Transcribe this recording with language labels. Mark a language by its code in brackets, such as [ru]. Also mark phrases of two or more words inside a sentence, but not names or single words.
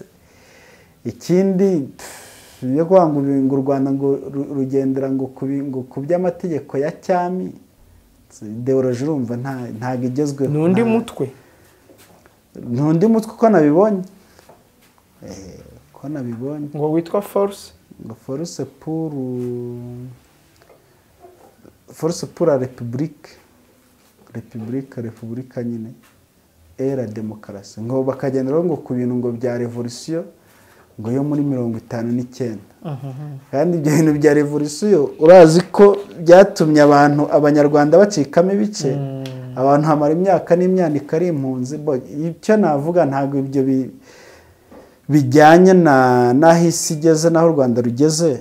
[rw] Ikindi yo kuvuga ngo u Rwanda ngo rugendera ngo ku by'amategeko ya cyami, ideoloji urumva ntago igezweho. N'undi mutwe uko nabibonye, ngo witwa Force pour la République nyine et la Démocratie, ngo bakagenderaho ngo ku bintu ngo bya revolution ngo yo muri 59. Kandi ibyo bintu bya revolution urazi ko byatumye abanyarwanda bacikamo ibice, abantu hamara imyaka n'imyaniko ari impunzi. Icyo navuga ntabwo ibyo bijyanye n'aho isi igeze n'aho u Rwanda rugeze.